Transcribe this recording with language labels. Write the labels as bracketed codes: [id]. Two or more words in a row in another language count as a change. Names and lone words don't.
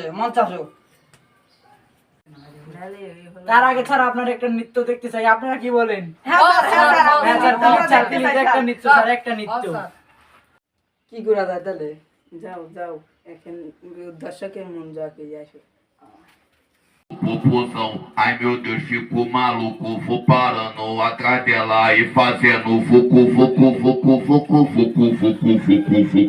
[bn] মঞ্চ আসো। তার আগে স্যার আপনার একটা নৃত্য দেখতে চাই, আপনারা কি বলেন? হ্যাঁ স্যার, একটা নৃত্য স্যার, একটা নৃত্য। কি করা যায় তাহলে? যাও যাও, এখন দর্শকের মন যাকে আসে। [pt] Popozão, ai meu Deus, fico maluco, vou parando atrás dela e fazendo fucu, fucu, fucu, fucu, fucu, fucu, fucu,